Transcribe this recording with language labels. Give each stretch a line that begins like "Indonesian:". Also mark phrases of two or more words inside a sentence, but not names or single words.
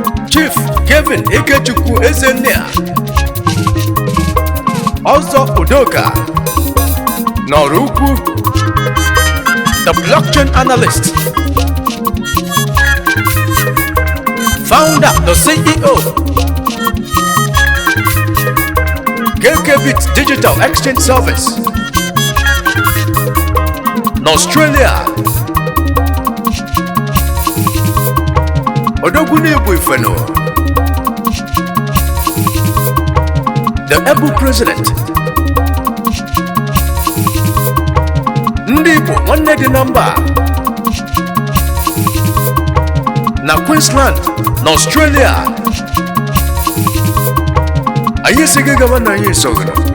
English: Chief Kevin Ikechukwu Ezennia, Ọzọ Udoka, Nọrọ Ukwu, the blockchain analyst, Founder, the C E O, K K Bit Digital Exchange Service,
Igbo: n'Australia. Odogwu na-ebu ife n'ụwa.
English: The able president.
Igbo: Ndị Igbo, nwanne dị na mba. Na Queensland, na Australia. Anyị si gị gaba na anyị sogoro.